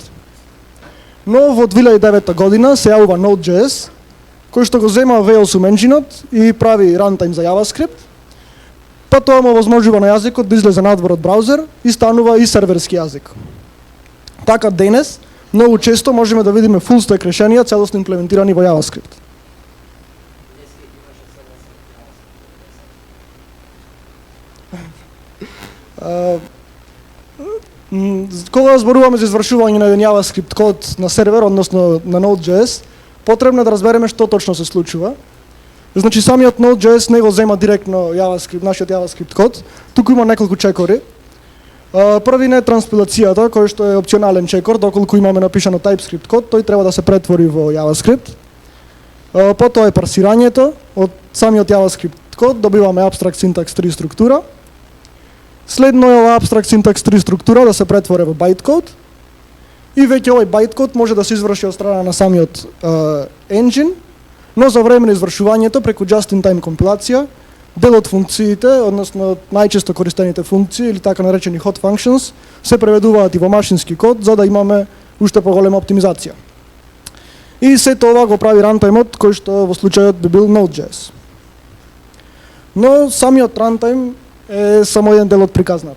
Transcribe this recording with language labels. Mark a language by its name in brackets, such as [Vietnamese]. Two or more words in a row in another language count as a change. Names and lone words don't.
[Macedonian] Но во 2009 година се јавува Node.js, кој што го зема V8 енджинот и прави runtime за JavaScript, па тоа му овозможува на јазикот да излезе надвор од браузер и станува и серверски јазик. Така денес, многу често можеме да видиме [English] full stack [Macedonian] решенија целосно имплементирани во JavaScript. Кога зборуваме за извршување на еден JavaScript код на сервер, односно на Node.js, потребно е да разбереме што точно се случува. Значи самиот Node.js не го зема директно JavaScript, нашиот JavaScript код, туку има неколку чекори. Првин е транспилацијата, кој што е опционален чекор, доколку имаме напишано TypeScript код, тој треба да се претвори во JavaScript. Потоа е парсирањето, од самиот JavaScript код добиваме [English] abstract syntax [Macedonian] 3 структура. Следно е ова [English] abstract syntax [Macedonian] 3 структура да се претвори во bytecode. И веќе овој bytecode може да се изврши од страна на самиот engine, но за време на извршувањето преку [English] just-in-time [Macedonian] компилација, дел од функциите, односно најчесто користените функции или така наречени [English] hot functions, [Macedonian] се преведуваат и во машински код за да имаме уште поголема оптимизација. И сето ова го прави runtime-от кој што во случајот би бил Node.js. Но самиот runtime е само еден дел од приказната.